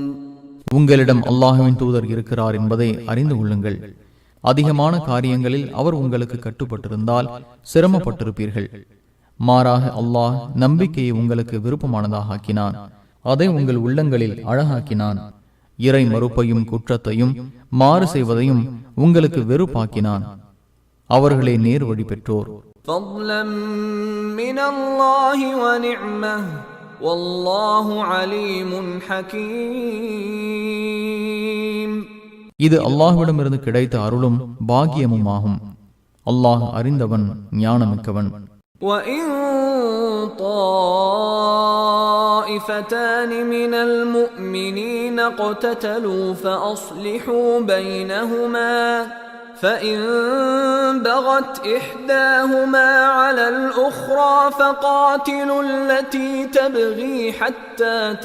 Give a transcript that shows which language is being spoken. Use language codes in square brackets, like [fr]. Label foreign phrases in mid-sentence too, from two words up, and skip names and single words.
[ta] உங்களிடம் அல்லாஹ்வின் தூதர் இருக்கிறார் என்பதை அறிந்து கொள்ளுங்கள். அதிகமான காரியங்களில் அவர் உங்களுக்கு கட்டுப்பட்டிருந்தால் சிரமப்பட்டிருப்பீர்கள். மாறாக அல்லாஹ் நம்பிக்கையை உங்களுக்கு விருப்பமானதாக ஆக்கினான். அதை உங்கள் உள்ளங்களில் அழகாக்கினான். இறை மறுப்பையும் குற்றத்தையும் மாறு செய்வதையும் உங்களுக்கு வெறுப்பாக்கினான். அவர்களே நேர் வழி பெற்றோர். [ar] والله عليم حكيم. [ta] இது அல்லாஹ்விடமிருந்து கிடைத்த அருளும் பாக்கியமும் ஆகும். அல்லாஹ் அறிந்தவன், ஞானமிக்கவன். [ar] وَإِن طَائِفَتَانِ مِنَ الْمُؤْمِنِينَ اقْتَتَلُوا فَأَصْلِحُوا بَيْنَهُمَا فَإِن بَغَتْ إِحْدَاهُمَا عَلَى على الأخرى فقاتلوا التي تبغي حتى